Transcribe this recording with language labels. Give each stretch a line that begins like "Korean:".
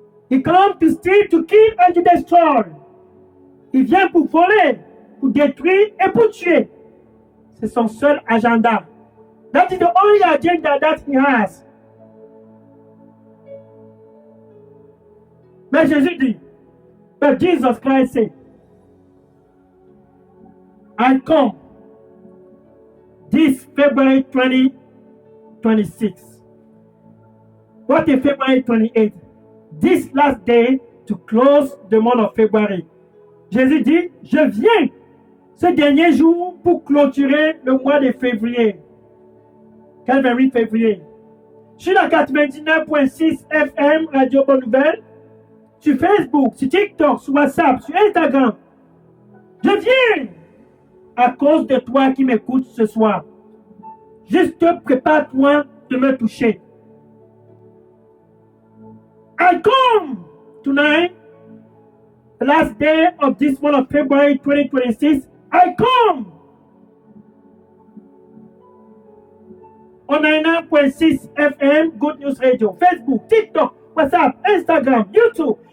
English: He comes to steal, to kill and to destroy.
French: Il vient pour voler, pour détruire et pour tuer. C'est son seul agenda.
English: That is the only agenda that he has.
French: Mais Jésus dit,
English: but Jesus Christ said, I come this February 2026. What is February 28? This last day to close the month of February.
French: Jésus dit, je viens ce dernier jour pour clôturer le mois de février. Quel 28 février? Sur la 99.6 FM Radio Bonne Nouvelle, sur Facebook, sur TikTok, sur WhatsApp, sur Instagram. Je viens à cause de toi qui m'écoutes ce soir. Juste prépare-toi de me toucher.
English: I come tonight, the last day of this month of February 2026. I come 91.6 FM, Good News Radio, Facebook, TikTok, WhatsApp, Instagram, YouTube.